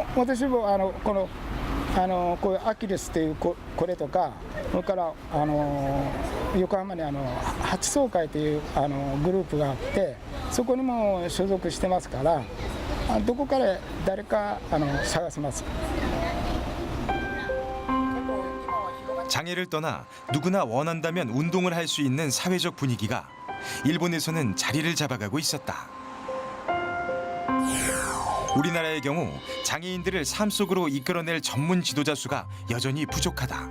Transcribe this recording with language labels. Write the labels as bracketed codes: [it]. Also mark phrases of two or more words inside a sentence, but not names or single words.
[ja] 私もこういうアキレスっていうこれとか、それから横浜に八総会というグループがあって、そこにも所属してますから、どこから誰か探せます。 [ko] 장애를 떠나 누구나 원한다면 운동을 할 수 있는 사회적 분위기가 일본에서는 자리를 잡아가고 있었다. 우리나라의 경우 장애인들을 삶 속으로 이끌어낼 전문 지도자 수가 여전히 부족하다.